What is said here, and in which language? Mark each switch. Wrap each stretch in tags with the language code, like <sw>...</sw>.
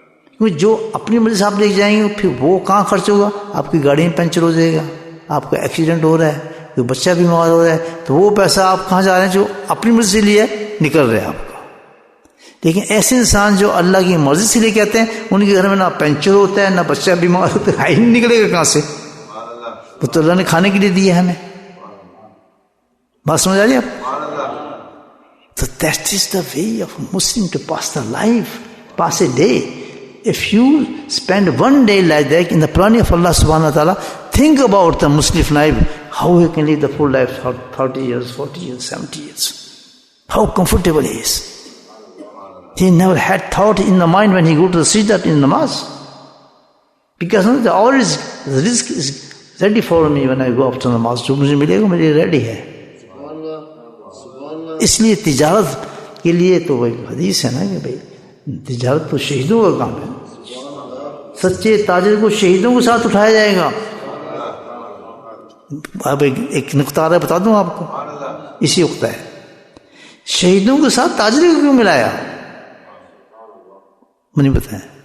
<ur>کیونکہ جو اپنی مرضی سے آپ لے جائیں گے پھر وہ کہاں خرچ ہوگا؟ آپ کی گاڑی میں پنچر ہو جائے گا، آپ کا ایکسیڈنٹ ہو رہا ہے، کوئی بچہ بیمار ہو رہا ہے، تو وہ پیسہ آپ کہاں جا رہے ہیں؟ جو اپنی مرضی سے لیے نکل رہے ہیں آپ کا. لیکن ایسے انسان جو اللہ کی مرضی سے لے کے آتے ہیں، ان کے گھر میں نہ پنچر ہوتا ہے، نہ بچہ بیمار ہوتا ہے، نہیں نکلے گا کہاں سے؟ وہ تو اللہ نے کھانے کے لیے دیا ہے ہمیں. بات سمجھ آ رہی ہے آپ؟</ur> <en>So that is the way of a Muslim to pass the life, pass a day. If you spend one day like that in the planning of Allah subhanahu wa ta'ala, think about the Muslim life, how he can live the full life for 30 years, 40 years, 70 years. How comfortable he is. He never had thought in the mind when he go to the sajda in namaz. Because the risk is ready for me when I go after namaz.</en> <ur>جو مجھے ملے گا میرے ready ہے. اس لیے تجارت کے لیے تو وہ حدیث ہے نا کہ بھائی تجارت تو شہیدوں کا کام ہے. سچے تاجر کو شہیدوں کے ساتھ اٹھایا جائے گا. اب ایک نقطہ بتا دوں آپ کو، اسی وقت ہے شہیدوں کے ساتھ تاجر کو کیوں ملایا؟ مجھے بتائیں.</ur>